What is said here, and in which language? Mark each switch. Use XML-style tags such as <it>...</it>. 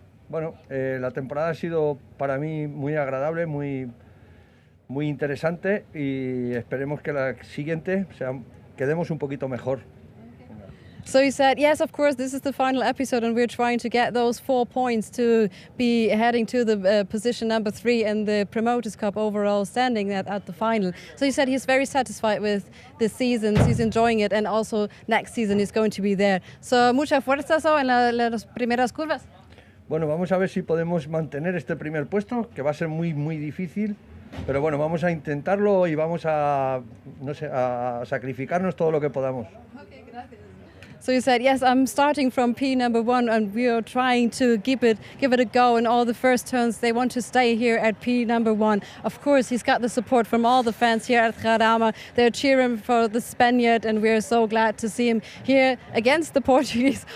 <es>La temporada ha sido para mí muy agradable, muy interesante y esperemos que la siguiente quedemos un poquito mejor.</es> <en>So you said, yes, of course, this is the final episode and we're trying to get those 4 points to be heading to the position number 3 in the Promoters Cup overall standing at the final. So you said he's very satisfied with this season, he's enjoying it, and also next season he's going to be there.</en> <es>So mucha fuerza en las primeras curvas. Bueno, vamos a ver si podemos mantener este primer puesto, que va a ser muy, muy difícil. Pero bueno, vamos a intentarlo y vamos a sacrificarnos todo lo que podamos. Okay, gracias.</es> <en>So you said, yes, I'm starting from P number 1 and we are trying to give it a go in all the first turns. They want to stay here at P number 1. Of course, he's got the support from all the fans here at Jarama. They're cheering for the Spaniard and we're so glad to see him here against the Portuguese.</en>